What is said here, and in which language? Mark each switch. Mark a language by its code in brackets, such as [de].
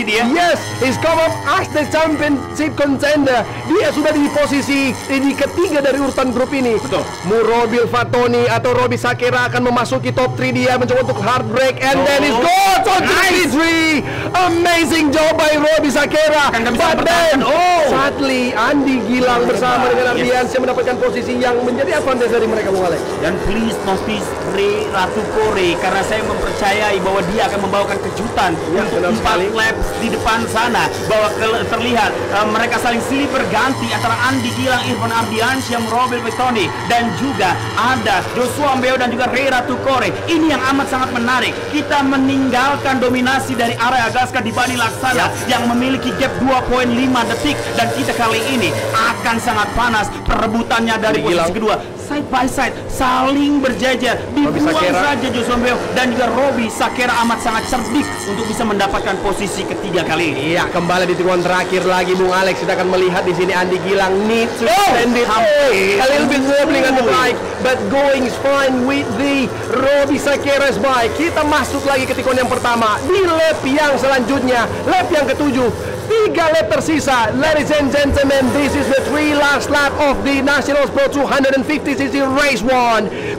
[en] Yes, he's come up as the championship contender. [id] Dia sudah di posisi ini ketiga dari urutan grup ini. Betul. Robil Fatoni atau Roby Sakera akan memasuki top 3. Dia mencoba untuk hard break, and then he's got on 3. [en] Amazing job by Roby Sakera. [id] But then sadly Andi Gilang bersama dengan Ardiansyah mendapatkan posisi yang menjadi advantage dari mereka, Bung Alex. Dan please notice Ray Ratu Kore, karena saya mempercayai bahwa dia akan membawakan kejutan untuk 4 laps di depan sana, bahwa terlihat mereka saling silih berganti antara Andi Gilang, Irfan Ardiansyah, Robil Vitoni, dan juga ada Joshua Mbeo dan juga Ray Ratu Kore. Ini yang amat sangat menarik. Kita meninggalkan dominasi dari Araya Gaska di Bani Laksana yang memiliki gap 2.5 detik, dan kita kali ini akan sangat panas perebutannya dari posisi kedua. Side by side saling berjejer, dibuang saja Joshua Mbeo dan juga Roby Sakera amat sangat cerdik untuk bisa mendapatkan posisi ketiga kali ini. Iya, kembali di tikungan terakhir lagi, Bung Alex. [en] Kita akan melihat di sini Andi Gilang need to send it a little bit wobbling on the bike, but going fine with the Roby Sakera's bike. [id] Kita masuk lagi ke tikungan yang pertama di lap yang selanjutnya, lap yang ketujuh. [en] 3 lap tersisa. Ladies and gentlemen, this is the 3 last lap of the Nationals Pro 250cc race 1.